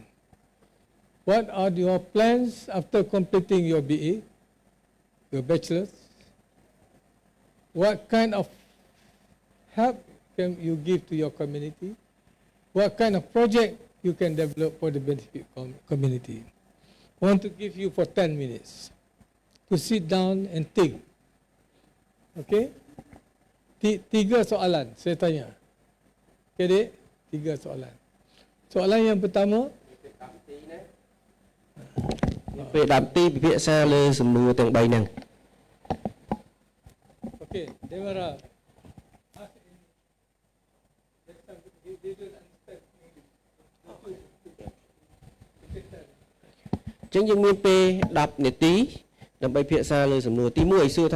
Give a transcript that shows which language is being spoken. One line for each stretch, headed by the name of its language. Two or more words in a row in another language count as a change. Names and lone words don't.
English: What are your plans after completing your BA, your bachelor's? What kind of help can you give to your community? What kind of project you can develop for the benefit community? I want to give you for 10 minutes to sit down and think.
Malay: Okay? 3 soalan saya tanya. Okay, dek? 3 soalan. Soalan yang pertama.
Khmer: ពេល10ទីពិភាក្សាលើសំណួរទាំង3ហ្នឹង
English: Okay, Devara.
Khmer: ចឹងយើងមានពេល10នាទីដើម្បីពិភាក្សាលើសំណួរទី1សួរ